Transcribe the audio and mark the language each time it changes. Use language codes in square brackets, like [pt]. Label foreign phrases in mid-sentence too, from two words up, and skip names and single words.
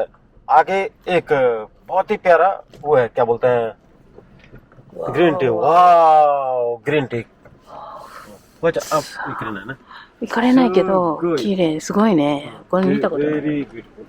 [hi] आगे एक बहुत ही प्यारा वो है, क्या बोलते हैं, [en] green tea. [hi] वाह [en] green tea. [hi] अच्छा अब [ja] 行かれないな。行かれないけど綺麗、すごいね。これ見たことない。 [en] Very beautiful。